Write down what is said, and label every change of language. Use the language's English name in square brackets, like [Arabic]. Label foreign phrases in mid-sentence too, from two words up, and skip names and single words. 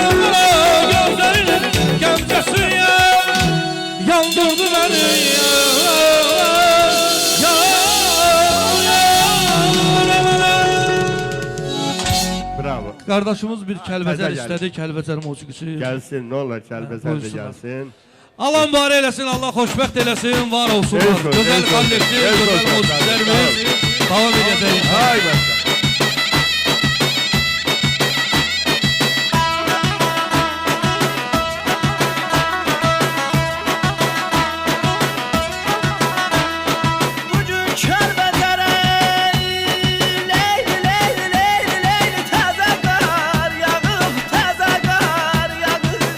[Turkish] O kadar gözlerin gamzesi yandırdı beni. Bravo. [Azerbaijani] Kardeşimiz bir Kəlbəcər Gəlsin. istədi, Kəlbəcər musiqisi. [Turkish] Gelsin ne olur Kelbezer de [Azerbaijani] Buyursunlar. [Turkish] gelsin. [Azerbaijani] Allah mübarək eləsin, Allah xoşbəxt eləsin, var olsunlar. Eyvallah, Gözəl eyvallah, kollektiv, eyvallah, gözəl musiklərimiz davam edəcək. Hay başla. Bugün Kəlbəcərə Leyli, leyli, leyli, leyli təzə qar yağıb, təzə qar yağıb.